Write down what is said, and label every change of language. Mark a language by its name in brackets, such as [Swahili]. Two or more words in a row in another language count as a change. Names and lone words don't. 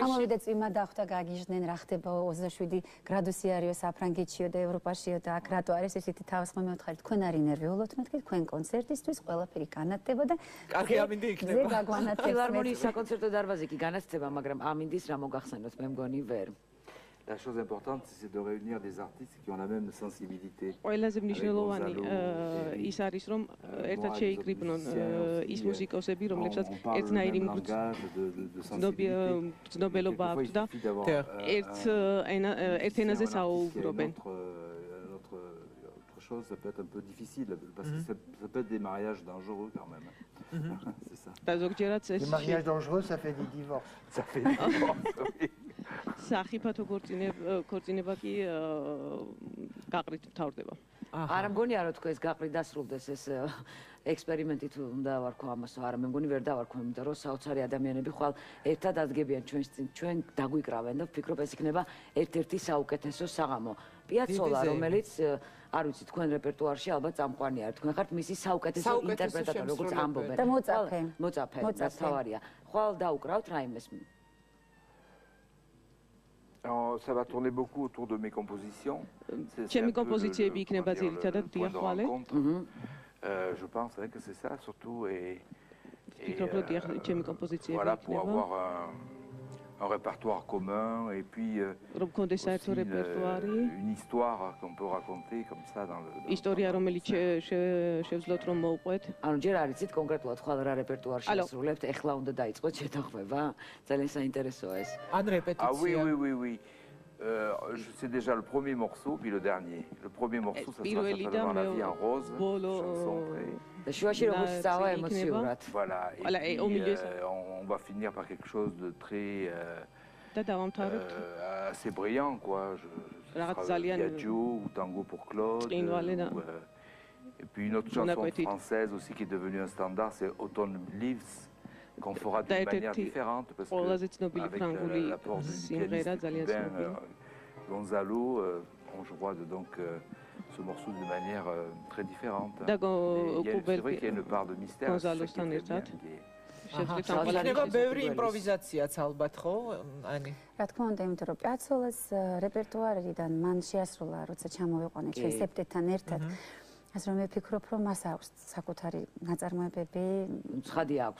[Georgian] გამოვიდა წვიმა დახვდა, გაგიჟდნენ რა ხდება 27 გრადუსი არისო საფრანგეთშიო და ევროპაშიო და აქ რატო არის ესეთი თავის მომეთხარი თქვენ არ ინერვიულობთ მეთქი თქვენ კონცერტისთვის ყველაფერი განათდება და კარგი ამინდი იქნება. ზე გაგვანათებს ფილარმონიის საკონცერტო დარბაზი კი განათდება, მაგრამ ამინდის რა მოგახსენოთ მე მგონი ვერ. [French] La chose importante, c'est de réunir des artistes qui ont la même sensibilité. [Georgian] ყველაზე მნიშვნელოვანი ის არის, რომ ერთად შეიკრიბნონ ის მუსიკოსები, რომლებსაც ერთნაირი მგრძნობელობა აქვთ და ერთ ენაზე საუბრობენ. [French] Autre chose, ça peut être un peu difficile parce que ça peut être des mariages dangereux quand même. C'est ça. Les mariages dangereux, ça fait des divorces. Ça fait des divorces, oui. [Georgian] სახიფათო ქორწინება კი გაყრით მთავრდება. არა მგონია რომ თქვენ ეს გაყრით დასრულდეს ეს ექსპერიმენტი თუ უნდა დავარქვა ამასო, არა მე მგონი ვერ დავარქვა, იმიტომ რომ საოცარი ადამიანები ხვალ ერთად ადგენენ ჩვენ დაგვიკრავენ და ვფიქრობ ეს იქნება ერთ-ერთი საუკეთესო საღამო. პიაცოლა, რომელიც არ ვიცი თქვენ რეპერტუარში ალბათ წამყვანი არის. თქვენ ხართ მისი საუკეთესო ინტერპრეტატორი, როგორც ამბობენ. და მოწაფე. მოწაფე, რაც თავარია. ხვალ დაუკრავთ რაიმეს. [French] Ça va tourner beaucoup autour de mes compositions. [Georgian] Ჩემი კომპოზიციები იქნება ძირითადად დიახვალე. [French] Je pense que c'est ça surtout et [Georgian] ვფიქრობ რომ ჩემი კომპოზიციები [French] voilà pour avoir un répertoire commun et puis [Georgian] რომ გქონდეს საერთო რეპერტუარი, [French] une histoire qu'on peut raconter comme ça dans le [Georgian] ისტორია რომელიც შევძლოთ რომ მოვყვეთ. ანუ ჯერ არ იცით კონკრეტულად ხვალ რა რეპერტუარში ასრულებთ, ეხლა უნდა დაიწყოთ შეთანხმება. ძალიან საინტერესოა ეს. ან რეპეტიცია. [French] Ah oui. C'est déjà le premier morceau puis le dernier. Le premier morceau ça sera certainement La vie en rose. [Georgian] შუაში როგორც სწავლა ემოციურად. [French] Voilà. Et on va finir par quelque chose de très assez brillant quoi. Adagio ou Tango pour Claude. Et puis une autre chanson française aussi qui est devenue un standard, c'est Autumn Leaves. Qu'on fera d'une manière différente parce que avec l'apport du pianiste Gonzalo, on jouera donc ce morceau d'une manière très différente. C'est vrai qu'il y a une part de mystère. [Georgian] შეიძლება ბევრი იმპროვიზაციაც ალბათ ხო, ანი? რა თქმა უნდა, იმიტომ რომ პიაცოლას რეპერტუარიდან მან შეასრულა, როცა ჩამოვიყვანე ჩვენ სეპტეტთან ერთად. ასე რომ მე ვფიქრობ, რომ მას აქვს საკუთარი ნაწარმოებები, ცხადი აქვს.